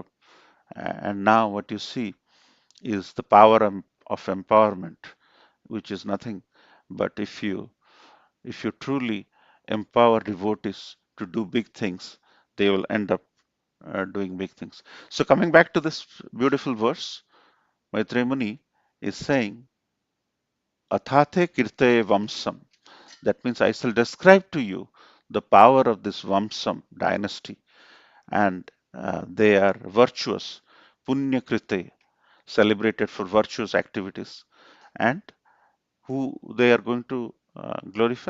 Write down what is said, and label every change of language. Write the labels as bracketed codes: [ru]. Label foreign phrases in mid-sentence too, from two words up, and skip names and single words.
[en] And now what you see is the power of empowerment, which is nothing but if you truly empower devotees to do big things, they will end up doing big things. So coming back to this beautiful verse, Maitreya Muni is saying, [sa] Athate kirte vamsam. [en] That means I shall describe to you the power of this vamsam dynasty, and they are virtuous, [sa] punya krite, [en] celebrated for virtuous activities, and who they are going to glorify?